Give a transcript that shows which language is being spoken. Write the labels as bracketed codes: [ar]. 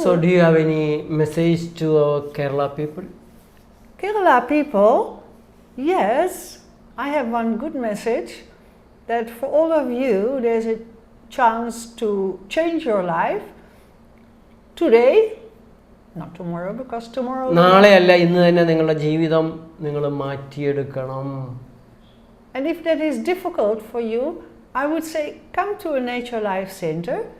[en] So do you have any message to our Kerala people? Kerala people, yes, I have one good message, that for all of you there's a chance to change your life today, not tomorrow, because tomorrow. [ml] നാളെയല്ല, ഇന്ന് തന്നെ നിങ്ങളുടെ ജീവിതം നിങ്ങൾ മാറ്റിയെടുക്കണം. [en] And if that is difficult for you, I would say come to a nature life center.